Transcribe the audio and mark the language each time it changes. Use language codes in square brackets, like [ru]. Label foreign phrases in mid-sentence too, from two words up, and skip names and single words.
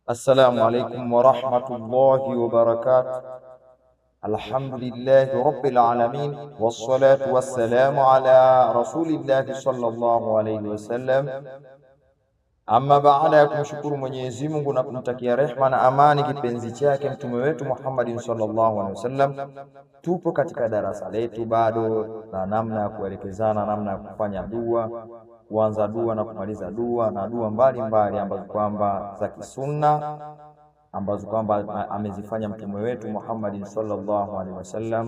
[ar] السلام عليكم ورحمة الله وبركاته. الحمد لله رب العالمين والصلاة والسلام على رسول الله صلى الله عليه wasallam. [sw] Amma baada ya kumshukuru Mwenyezi Mungu na kumtakia rehma na amani kipenzi chake mtume wetu Muhammadin [ar] صلى الله عليه وسلم, [sw] tupo katika darasa letu bado na namna ya kuelekezana namna ya kufanya dua, kuanza dua na kumaliza dua, na dua mbalimbali ambazo kwamba za kisunna ambazo kwamba amezifanya mtume wetu Muhammadin [ar] صلى الله عليه وسلم.